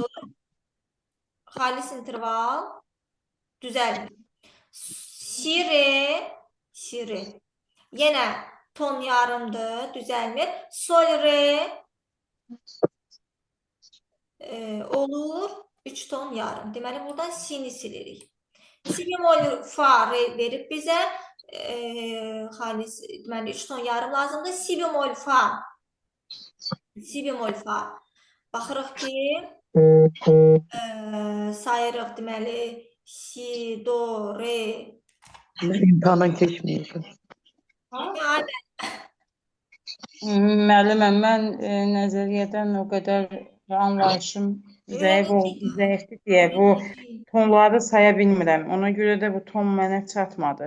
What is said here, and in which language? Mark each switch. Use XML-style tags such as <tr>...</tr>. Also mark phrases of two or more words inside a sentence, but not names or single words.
<az>Xalis interval düzəlmir. Si re yenə ton yarımdır, düzəlmir. Sol re olur 3 ton yarım. Deməli buradan sini silirik. Si bemol fa re verib bizə xalis deməli 3 ton yarım lazımdır. Si bemol fa. Baxırıq ki sayırıq deməli si do re. İmtahandan keçməyəcəm. Müəlliməm, mən nəzəriyyədən o qədər anlayışım zəifdir deyə bu tonları saya bilmirəm. Ona görə də bu ton mənə çatmadı.</az>